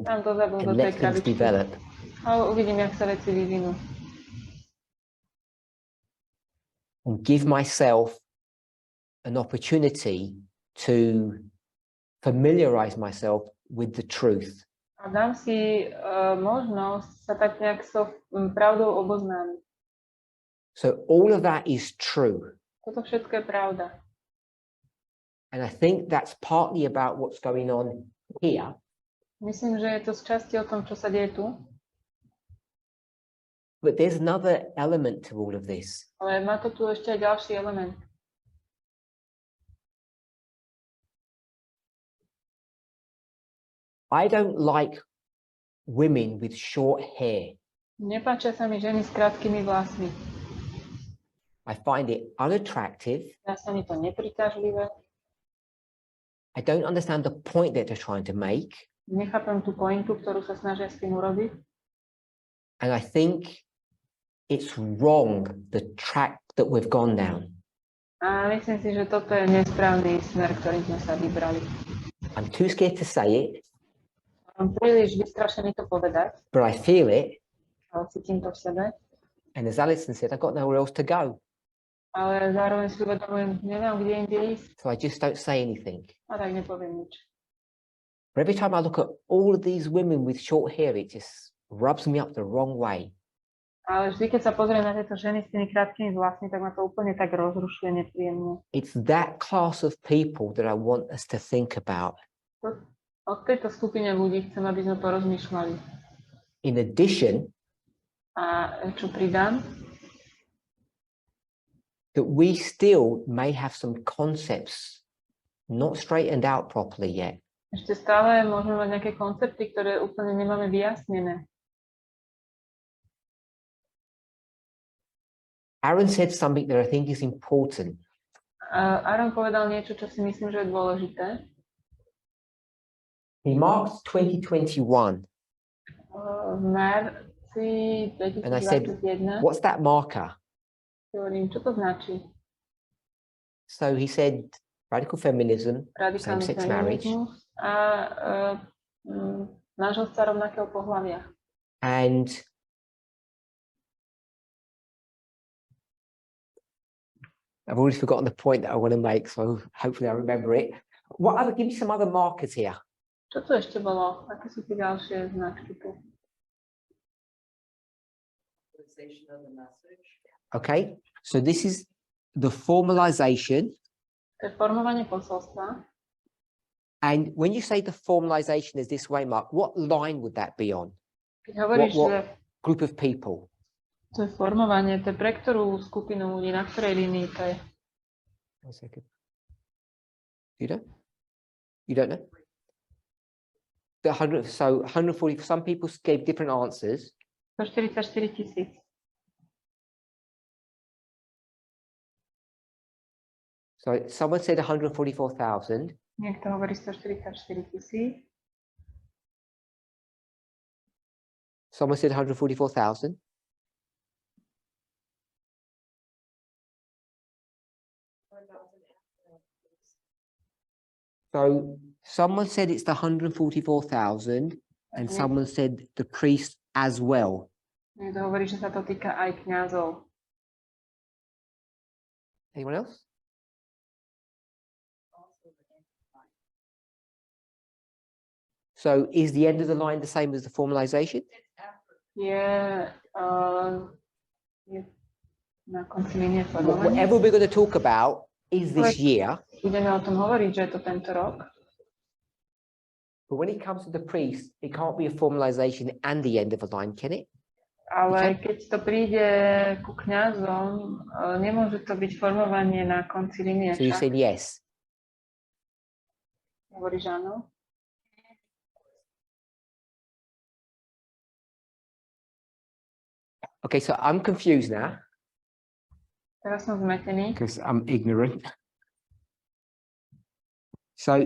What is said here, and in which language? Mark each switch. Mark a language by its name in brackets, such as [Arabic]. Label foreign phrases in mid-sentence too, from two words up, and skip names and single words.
[Slovak] Dám to zabudnúť do [English] and [Slovak] tej [English] let things [Slovak] krabičky. [English] develop. [Slovak] Ale uvidím, jak sa veci vyvinú. [English] And give myself an opportunity to familiarize myself with the truth. [Slovak] A dám si možnosť sa tak nejak so pravdou oboznámiť. [English] So all of that is true. [Slovak] Toto všetko je pravda. [English] And I think that's partly about what's going on here. [Slovak] Myslím, že je to z časti o tom, čo sa deje tu. [English] But there's another element to all of this. [Slovak] Ale má to tu ešte aj ďalší element. [English] I don't like women with short hair. [Slovak] Nepáčia sa mi ženy s krátkými vlasmi. [English] I find it unattractive. [Slovak] Zdá sa mi to nepriťažlivé. [English] I don't understand the point that they're trying to make. [Slovak] Nechápem tú pointu, ktorú sa snažia s tým urobiť. [English] And I think it's wrong, the track that we've gone down. [Slovak] A myslím si, že toto je nesprávny smer, ktorým sme sa vybrali. [English] I'm too scared to say it, [Slovak] Som príliš vystrašený to povedať, [English] but I feel it. [Slovak] ale cítim to v sebe. [English] And as Alison said, I've got nowhere else to go. [Slovak] Ale zároveň si uvedomujem, nemám kde inde ísť, [English] So I just don't say anything. [Slovak] a tak nepoviem nič. [English] But every time I look at all of these women with short hair, it just rubs me up the wrong way. [Slovak] Ale vždy, keď sa pozriem na tieto ženy s tými krátkými vlasmi, tak ma to úplne tak rozrušuje nepríjemne. [English] It's that class of people that I want us to think about. [Slovak] O tejto skupine ľudí chcem, aby sme porozmýšľali. [English] In addition, [Slovak] A čo pridám? [English] that we still may have some concepts not straightened out properly yet. [Slovak] Ešte stále môžeme mať nejaké koncepty, ktoré úplne nemáme vyjasnené. [English] Aaron said something that I think is important. [Slovak] Aaron povedal niečo, čo si myslím, že je dôležité. [English] He marked 2021 [Slovak] V marci [English] and I said, 2021 what's that marker? [Slovak] hovorím, čo to značí? [English] So he said, radical feminism, [Slovak] Radikálny [English] same-sex marriage. [Slovak] feminizmus a manželstva rovnakého pohlavia. [English] And I've already forgotten the point that I want to make, so hopefully I remember it. Give me some other markers here. [Slovak] Čo to ešte bolo? Aké sú tie ďalšie značky tu? [English] Okay, so this is the formalization. [Slovak] To je formovanie posolstva. [English] And when you say the formalization is this way, Mark, what line would that be on? [Slovak] Keď hovoríš, [English] What- [Slovak] že [English] Group of people? [Slovak] to je formovanie, to je pre ktorú skupinu ľudí, na ktorej línii to je? [English] 1 second. You don't? You don't know? The 100, so 140, some people gave different answers. 144 000. So someone said 144,000. [Slovak] Niekto hovorí 144 000. [English] Someone said 144,000. So someone said it's the 144,000 and someone said the priest as well. [Slovak] Niekto hovorí, že sa to týka aj kňazov. [English] Anyone else? So is the end of the line the same as the formalization? [Slovak] Je na konci línie formovanie. [English] Whatever we're going to talk about is this year, [Slovak] Budeme o tom hovoriť, že je to tento rok. [English] but when it comes to the priest, it can't be a formalization and the end of a line, can it? [Slovak] Ale keď to príde ku kňazom, nemôže to byť formovanie na konci línie. [English] So you [Slovak] však? [English] said yes. [Slovak] Hovoríš áno? [English] Okay, so I'm confused now [Slovak] Teraz som zmetený. [English] because I'm ignorant. So